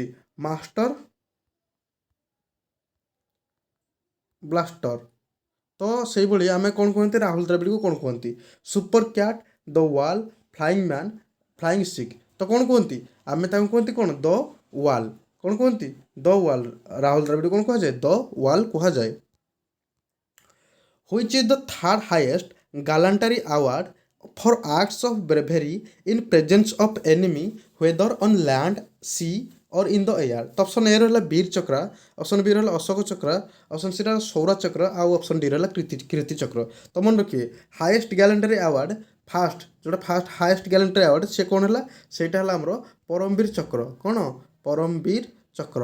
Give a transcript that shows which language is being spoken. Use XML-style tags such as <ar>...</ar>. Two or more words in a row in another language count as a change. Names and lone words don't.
<or>ମାଷ୍ଟର ବ୍ଲାଷ୍ଟର। ତ ସେଇଭଳି ଆମେ କ'ଣ କୁହନ୍ତି? ରାହୁଲ ଦ୍ରାବିଡ଼କୁ କ'ଣ କୁହନ୍ତି? ସୁପର କ୍ୟାଟ୍, ଦ ୱାଲ୍, ଫ୍ଲାଇଂ ମ୍ୟାନ୍, ଫ୍ଲାଇଂ ସିକ୍। ତ କ'ଣ କୁହନ୍ତି? ଆମେ ତାଙ୍କୁ କୁହନ୍ତି କ'ଣ? ଦ ୱାଲ୍। କ'ଣ କୁହନ୍ତି? ଦ ୱାଲ୍। ରାହୁଲ ଦ୍ରାବିଡ଼ କ'ଣ କୁହାଯାଏ? ଦ ୱାଲ୍ କୁହାଯାଏ।</or> <en>Which is the third highest gallantry award for acts of bravery in presence of enemy whether on land, sea or in the air?</en> <or>ତ</or> <en>option A</en> <or>ରହିଲା ବୀର ଚକ୍ର,</or> <en>option B</en> <or>ରହିଲା ଅଶୋକ ଚକ୍ର,</or> <en>option C</en> <or>ରହିଲା ସୌରାଜ ଚକ୍ର ଆଉ</or> <en>option D</en> <or>ରହିଲା କୀର୍ତ୍ତି ଚକ୍ର। ତ ମନେ ରଖିବେ</or> <en>highest gallantry award</en> <or>ଯେଉଁଟା</or> <en>first highest gallantry award</en> <or>ସେ କ'ଣ ହେଲା? ସେଇଟା ହେଲା ଆମର ପରମବୀର ଚକ୍ର। କ'ଣ? ପରମବୀର ଚକ୍ର।</or>